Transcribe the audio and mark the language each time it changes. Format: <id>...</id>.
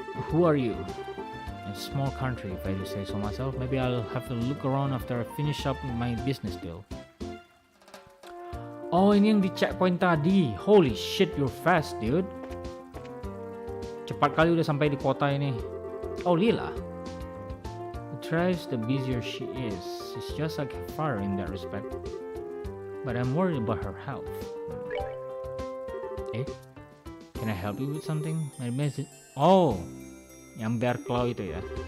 <en>Who are you? A small country, if I do say so myself. Maybe I'll have to look around after I finish up my business deal.</en> <id>Oh, ini yang di checkpoint tadi.</id> <en>Holy shit, you're fast, dude.</en> <id>Cepat kali udah sampai di kota ini.</id> <en>Oh, Lila. The thrice the busier she is. She's just like her father in that respect. But I'm worried about her health. Eh? Can I help you with something? My message. Oh,</en> <id>yang bear claw itu ya.</id>